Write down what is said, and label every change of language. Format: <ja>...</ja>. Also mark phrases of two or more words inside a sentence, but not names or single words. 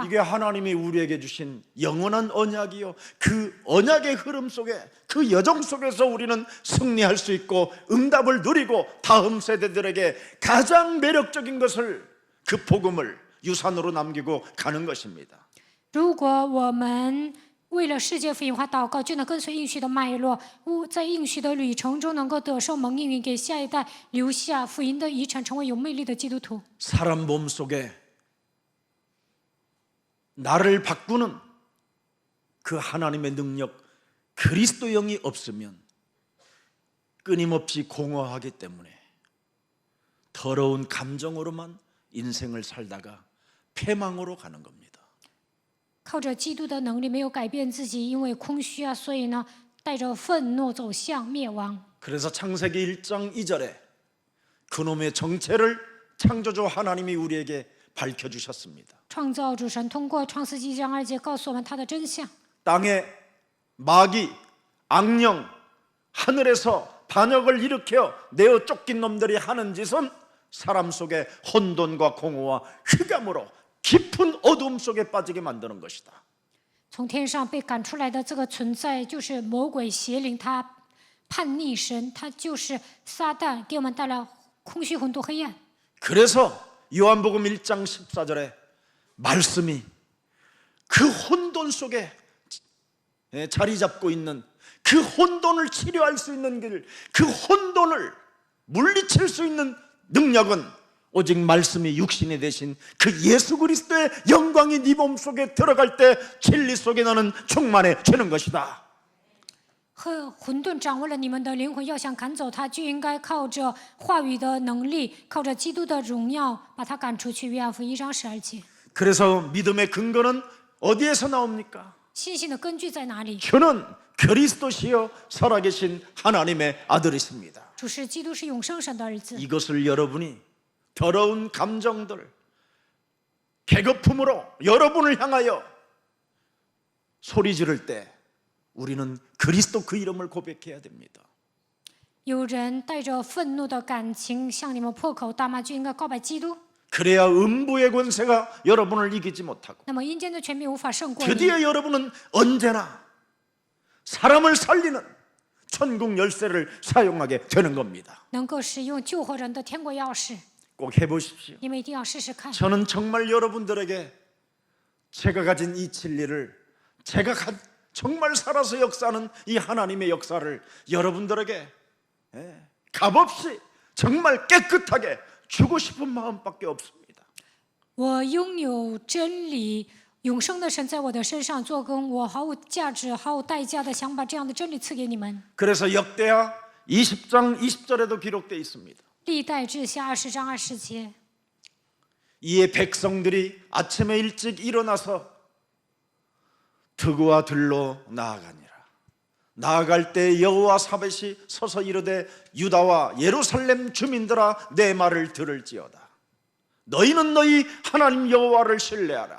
<ko>이게 하나님이 우리에게 주신 영원한 언약이요. 그 언약의 흐름 속에 그 여정 속에서 우리는 승리할 수 있고 응답을 누리고 다음 세대들에게 가장 매력적인 것을 그 복음을 유산으로 남기고 가는 것입니다.</ko> <zh>如果我们为了世界福音化祷告，就能跟随应许的脉络，在应许的旅程中能够得受蒙应允，给下一代留下福音的遗产，成为有魅力的基督徒。</zh> <ko>사람 몸속에 나를 바꾸는 그 하나님의 능력 그리스도 영이 없으면 끊임없이 공허하기 때문에 더러운 감정으로만 인생을 살다가 패망으로 가는 겁니다.</ko> <zh>靠着基督的能力没有改变自己，因为空虚啊，所以呢，带着愤怒走向灭亡。</zh> <ko>그래서 창세기 1장 2절에 그놈의 정체를 창조주 하나님이 우리에게 밝혀주셨습니다.</ko> <zh>创造主神通过创世纪1章2节告诉我们他的真相。</zh> <ko>땅에 마귀, 악령, 하늘에서 반역을 일으켜 내어 쫓긴 놈들이 하는 짓은 사람 속에 혼돈과 공허와 흑암으로 깊은 어두움 속에 빠지게 만드는 것이다.</ko> <zh>从天上被赶出来的这个存在，就是魔鬼邪灵，他叛逆神，他就是撒旦，给我们带来空虚、混沌、黑暗。</zh> <ko>그래서 요한복음 1장 14절에 말씀이 그 혼돈 속에 자리 잡고 있는 그 혼돈을 치료할 수 있는 길, 그 혼돈을 물리칠 수 있는 능력은 오직 말씀이 육신이 되신 그 예수 그리스도의 영광이 네 몸속에 들어갈 때 진리 속에 너는 충만해지는 것이다.</ko> <zh>和混沌掌握了你们的灵魂，要想赶走它，就应该靠着话语的能力，靠着基督的荣耀，把它赶出去。约翰福音1章12节。</zh> <ko>그래서 믿음의 근거는 어디에서 나옵니까?</ko> <zh>信心的根据在哪里？</zh> <ko>주는 그리스도시요 살아계신 하나님의 아들이십니다.</ko> <zh>主是基督，是永生神的儿子。</zh> <ko>이것을 여러분이 더러운 감정들, 계급품으로 여러분을 향하여 소리 지를 때 우리는 그리스도 그 이름을 고백해야 됩니다.</ko> <zh>有人带着愤怒的感情向你们破口大骂，就应该告白基督。</zh> <ko>그래야 음부의 권세가 여러분을 이기지 못하고</ko> <zh>那么阴间的权柄无法胜过你。</zh> <ko>드디어 여러분은 언제나 사람을 살리는 천국 열쇠를 사용하게 되는 겁니다.</ko> <zh>能够使用救活人的天国钥匙，</zh> <ko>꼭 해보십시오.</ko> <zh>你们一定要试试看。</zh> <ko>저는 정말 여러분들에게 제가 가진 이 진리를 정말 살아서 역사하는 이 하나님의 역사를 여러분들에게 값없이 정말 깨끗하게 주고 싶은 마음밖에 없습니다.</ko> <zh>我拥有真理，永生的神在我的身上做工，我毫无价值、毫无代价的想把这样的真理赐给你们。</zh> <ko>그래서 역대하 20장 20절에도 기록되어 있습니다.</ko> <zh>历代志下20章20节，</zh> <ko>이에 백성들이 아침에 일찍 일어나서 드구와 들로 나아가니라. 나아갈 때 여호와 사벳이 서서 이르되 유다와 예루살렘 주민들아 내 말을 들을지어다. 너희는 너희 하나님 여호와를 신뢰하라.</ko>